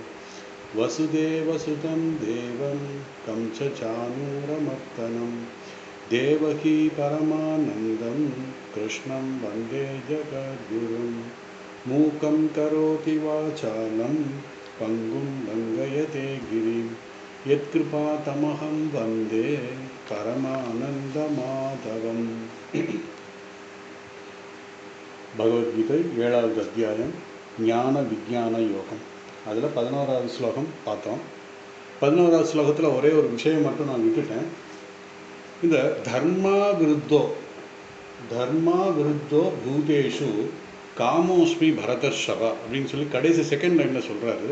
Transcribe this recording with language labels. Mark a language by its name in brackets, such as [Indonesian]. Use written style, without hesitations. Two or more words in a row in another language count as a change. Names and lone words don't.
[Sanskrit] वसुदेवसुतं देवं कंसचाणूरमर्दनं देवकी परमानन्दं कृष्णं वन्दे जगद्गुरुं। मूकं करोति वाचालं पङ्गुं लङ्घयते गिरिं यत्कृपातमहं वन्दे परमानन्दमाधवम्। [Tamil] பகவத்கீதை 7வது அத்தியாயம் ஞான விஞ்ஞான யோகம். அதில் 11வது ஸ்லோகம் பார்த்தோம். 11வது ஸ்லோகத்தில் ஒரே ஒரு விஷயம் மட்டும் நான் விட்டுட்டேன். இந்த [Sanskrit] धर्मा विरुद्धो भूतेषु कामोस्मि भरतर्षभ [Tamil] அப்படின்னு சொல்லி கடைசி [English] second line [Tamil] சொல்கிறாரு.